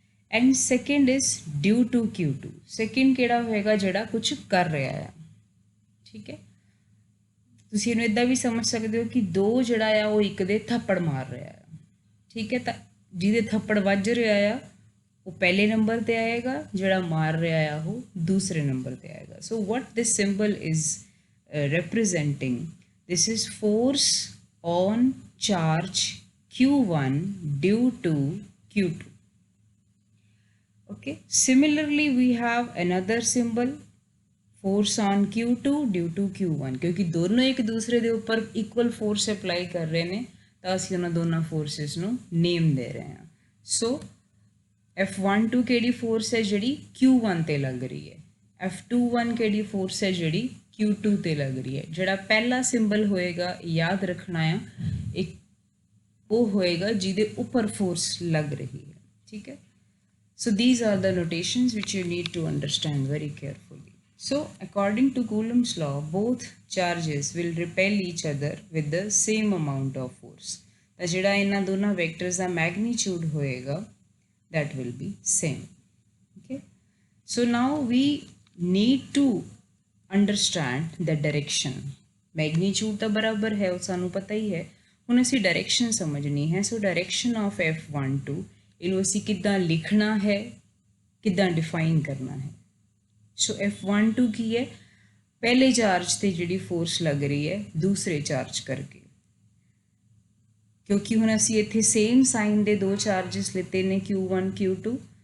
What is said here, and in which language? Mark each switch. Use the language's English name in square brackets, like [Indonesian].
[English] and second is due to Q2, [Punjabi] second ਕਿਹੜਾ ਹੋਏਗਾ, ਜਿਹੜਾ ਕੁਝ ਕਰ ਰਿਹਾ ਆ। ਠੀਕ ਹੈ, ਤੁਸੀਂ ਇਹਨੂੰ ਇੱਦਾਂ ਵੀ ਸਮਝ ਸਕਦੇ ਹੋ ਕਿ ਦੋ ਜਿਹੜਾ ਆ ਉਹ ਇੱਕ ਦੇ ਥੱਪੜ ਮਾਰ ਰਿਹਾ ਆ। ਠੀਕ ਹੈ, ਤਾਂ ਜਿਹਦੇ ਥੱਪੜ ਵੱਜ ਰਿਹਾ ਆ ਉਹ ਪਹਿਲੇ ਨੰਬਰ ਤੇ ਆਏਗਾ, ਜਿਹੜਾ ਮਾਰ ਰਿਹਾ ਆ ਉਹ ਦੂਸਰੇ ਨੰਬਰ ਤੇ ਆਏਗਾ। [English] So what this symbol is representing, this is force on charge Q1 due to Q2। okay, similarly we have another symbol, force on Q2 due to Q1, [Hindi] क्योंकि दोनों एक दूसरे [Punjabi] ਦੇ ਉੱਪਰ ਇਕੁਅਲ ਫੋਰਸ ਅਪਲਾਈ ਕਰ ਰਹੇ ਨੇ ਤਾਂ ਅਸੀਂ ਉਹਨਾਂ ਦੋਨਾਂ ਫੋਰਸਿਸ ਨੂੰ ਨੇਮ ਦੇ ਰਹੇ ਹਾਂ। ਸੋ F12 ਕਿਹੜੀ ਫੋਰਸ ਹੈ ਜਿਹੜੀ Q1 ਤੇ ਲੱਗ ਰਹੀ ਹੈ, F21 ਕਿਹੜੀ ਫੋਰਸ ਹੈ ਜਿਹੜੀ Q2 ਤੇ ਲੱਗ ਰਹੀ ਹੈ। ਜਿਹੜਾ ਪਹਿਲਾ ਸਿੰਬਲ ਹੋਏਗਾ ਯਾਦ ਰੱਖਣਾ ਆ, ਇੱਕ ਉਹ ਹੋਏਗਾ ਜਿਹਦੇ ਉੱਪਰ ਫੋਰਸ ਲੱਗ ਰਹੀ ਹੈ। ਠੀਕ ਹੈ, [English] so these are the notations which you need to understand very carefully। so according to Coulomb's law, both charges will repel each other with the same amount of force। [Punjabi] ਤਾਂ ਜਿਹੜਾ ਇਹਨਾਂ ਦੋਨਾਂ ਵੈਕਟਰਸ ਦਾ magnitude ਹੋਏਗਾ [English] that will be same। okay, so now we need to understand the direction। [Punjabi] magnitude ਤਾਂ ਬਰਾਬਰ ਹੈ, ਉਹ ਸਾਨੂੰ ਪਤਾ ਹੀ ਹੈ, ਹੁਣ ਅਸੀਂ ਡਾਇਰੈਕਸ਼ਨ ਸਮਝਣੀ ਹੈ। ਸੋ ਡਾਇਰੈਕਸ਼ਨ ਆਫ F12 ਇਹਨੂੰ ਅਸੀਂ ਕਿੱਦਾਂ ਲਿਖਣਾ ਹੈ, ਕਿੱਦਾਂ ਡਿਫਾਈਨ ਕਰਨਾ ਹੈ। ਸੋ F12 ਕੀ ਹੈ, ਪਹਿਲੇ ਚਾਰਜ ਤੇ ਜਿਹੜੀ ਫੋਰਸ ਲੱਗ ਰਹੀ ਹੈ ਦੂਸਰੇ ਚਾਰਜ ਕਰਕੇ, ਕਿਉਂਕਿ ਹੁਣ ਅਸੀਂ ਇੱਥੇ ਸੇਮ ਸਾਈਨ ਦੇ ਦੋ ਚਾਰजेस ਲਿੱਤੇ ਨੇ Q1 Q2।